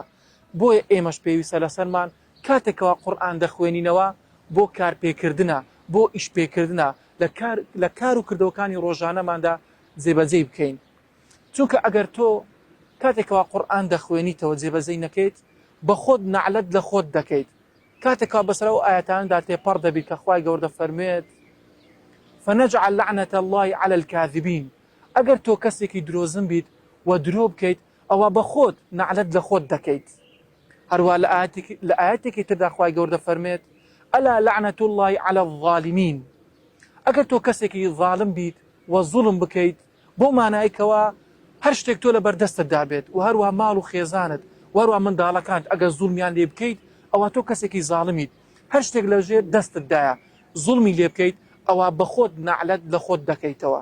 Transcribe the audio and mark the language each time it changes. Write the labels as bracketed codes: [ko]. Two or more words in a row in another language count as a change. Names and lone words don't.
[ckb] بۆیە ئێمەش پێویستە لەسەرمان کاتێکەوە قورئان دەخوێنینەوە بۆ کارپێکردنە، بۆ ئیشپێکردنە لە کار و کردەوەکانی ڕۆژانەماندا جێبەجێ بکەین. چونکە ئەگەر تۆ کاتێکەوە قورئان دەخوێنیتەوە جێبەجێ نەکەیت، بە خۆت نەعلەت لە خۆت دەکەیت. کاتێکەوە بەسەر ئەو ئاەتاندا تێپەڕ دەبیت کە خوای گەورە دەفەرمێت: [ar] فنجعل لعنة الله على الكاذبين. [ckb] ئەگەر تۆ کەسێکی درۆزن بیت و درۆ بکەیت، ئەوە بە خۆت نەعلەت لە خۆت دەکەیت. هەروە لە ئاەتێکی تردا خوای گەورە دەفەرمێت: [ar] ألا لعنة الله على الظالمين. [ckb] ئەگەر تۆ کەسێکی ظالم بیت و زوڵم بکەیت، بۆ مانایکەوە هەر شتێک تۆ لە بەردەستتدا بێت و هەروە ماڵ و خێزانت و هەروە منداڵەکانت ئەگەر زوڵمیان لێ بکەیت، ئەوە تۆ کەسێکی زاڵمیت، هەر شتێک لەژێر دەستتدایە زوڵمی لێ بکەیت، ئەوە بە خۆت نەعلەت لە خۆت دەکەیتەوە.